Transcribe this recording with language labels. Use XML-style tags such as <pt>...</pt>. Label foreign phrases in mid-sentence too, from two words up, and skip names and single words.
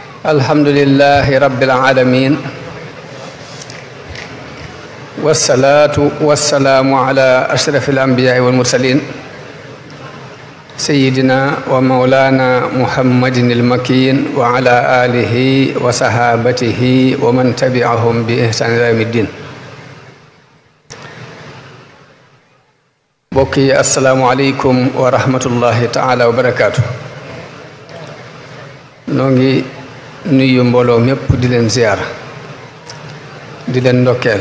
<ar>الحمد لله رب العالمين والصلاة والسلام على أشرف الأنبياء والمرسلين سيدنا ومولانا محمد المكين وعلى آله وصحابته ومن تبعهم بإحسان إلى يوم الدين.</ar> <wo>mbokk yi</wo> <ar>السلام عليكم ورحمة الله تعالى وبركاته.</ar> <wo>noo ngi nuyu mbooloo mépp di leen ziyaara di leen ndokkeel.</wo>